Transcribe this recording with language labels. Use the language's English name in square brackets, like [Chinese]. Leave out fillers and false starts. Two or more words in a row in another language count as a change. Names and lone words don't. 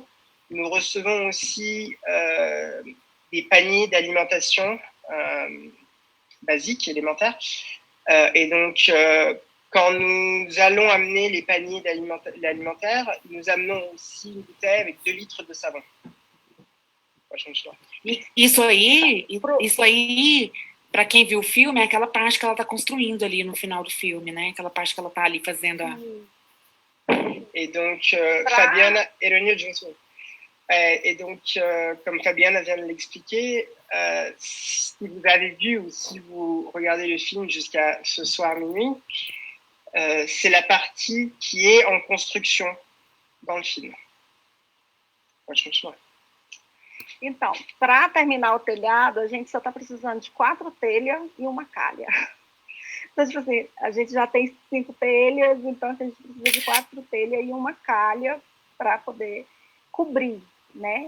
[French] Nous recevons aussi des paniers d'alimentation basiques, élémentaires. Et donc, quand nous allons amener les paniers alimentaires, nous amenons aussi une bouteille avec 2 litres de savon. [Portuguese] Isso aí, para quem viu o filme, é aquela parte que ela está construindo ali no final do filme, né? Aquela parte que ela está ali fazendo a... [French] Et donc, Fabiana, et donc, comme Fabiana vient de l'expliquer, si vous avez vu ou si vous regardez le film jusqu'à ce soir minuit, c'est la partie qui est en construction dans le film. [Portuguese] Pode continuar. Então, para terminar o telhado, a gente só está precisando de 4 telhas e uma calha. Então, tipo assim, a gente já tem 5 telhas, então a gente precisa de 4 telhas e uma calha para poder cobrir, né?